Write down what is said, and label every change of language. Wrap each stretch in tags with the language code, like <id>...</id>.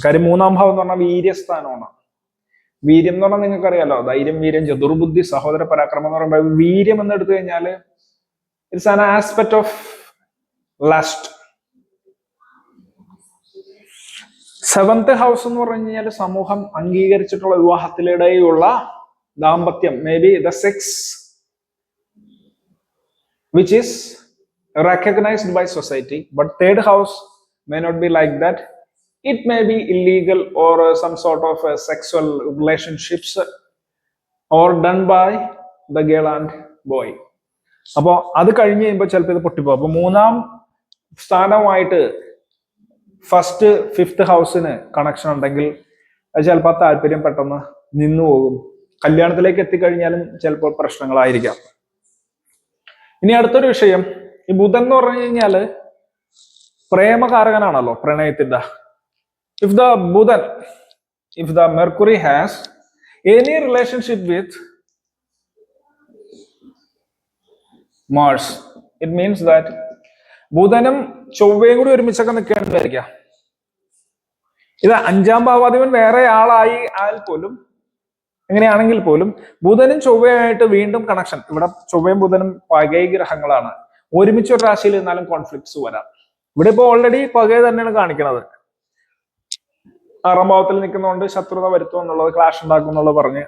<ml>കാര്യം 3ാം ഭാവം എന്ന് പറഞ്ഞാൽ വീര്യസ്ഥാനമാണ്. വീര്യം എന്ന് പറഞ്ഞാൽ നിങ്ങൾക്കറിയാലോ, ധൈര്യം, വീര്യം, ചതുർബുദ്ധി, സഹോദര പരാക്രമം എന്ന് പറയുമ്പോൾ വീര്യം എന്ന് എടുത്തു കഴിഞ്ഞാൽ</ml> <en>It's an aspect of lust.</en> <ml>7th house എന്ന് പറഞ്ഞു കഴിഞ്ഞാൽ സമൂഹം അംഗീകരിച്ചിട്ടുള്ള വിവാഹത്തിനിടെയുള്ള ദാമ്പത്യം,</ml> <en>May be the sex which is recognized by society. But 3rd house may not be like that. It may be illegal or some sort of sexual relationships or done by the girl and boy.</en> <ml>അപ്പോ അത് കഴിഞ്ഞ് കഴിയുമ്പോൾ ചിലപ്പോൾ ഇത് പൊട്ടിപ്പോ. അപ്പൊ 3ാം സ്ഥാനമായിട്ട് 1st, 5th ഹൗസിന് connection ഉണ്ടെങ്കിൽ അത് ചിലപ്പോൾ താല്പര്യം പെട്ടെന്ന് നിന്നു പോകും. കല്യാണത്തിലേക്ക് എത്തിക്കഴിഞ്ഞാലും ചിലപ്പോൾ പ്രശ്നങ്ങളായിരിക്കാം. ഇനി അടുത്തൊരു വിഷയം, ഈ ബുധൻ എന്ന് പറഞ്ഞു കഴിഞ്ഞാല് പ്രേമകാരകനാണല്ലോ, പ്രണയത്തിന്റെ.</ml> <en>If the Buddha, if the Mercury has any relationship with Mars, it means that</en> <ml>ബുധനും ചൊവ്വയും കൂടി ഒരുമിച്ചൊക്കെ നിൽക്കുകയാണെന്ന് വിചാരിക്കുക. ഇത് അഞ്ചാം ഭാവാധിപൻ വേറെ ആളായി ആയാൽ പോലും, എങ്ങനെയാണെങ്കിൽ പോലും ബുധനും ചൊവ്വയായിട്ട് വീണ്ടും കണക്ഷൻ. ഇവിടെ ചൊവ്വയും ബുധനും പകൈ ഗ്രഹങ്ങളാണ്. ഒരുമിച്ച് ഒരു രാശിയിൽ നിന്നാലും കോൺഫ്ലിക്ട്സ് വരാം. ഇവിടെ ഇപ്പൊ ഓൾറെഡി പകൈ തന്നെയാണ് കാണിക്കുന്നത്. ആറാം ഭാവത്തിൽ നിൽക്കുന്നതുകൊണ്ട് ശത്രുത വരുത്തും എന്നുള്ളത്, ക്ലാഷ് ഉണ്ടാക്കും എന്നുള്ളത് പറഞ്ഞ്.</ml>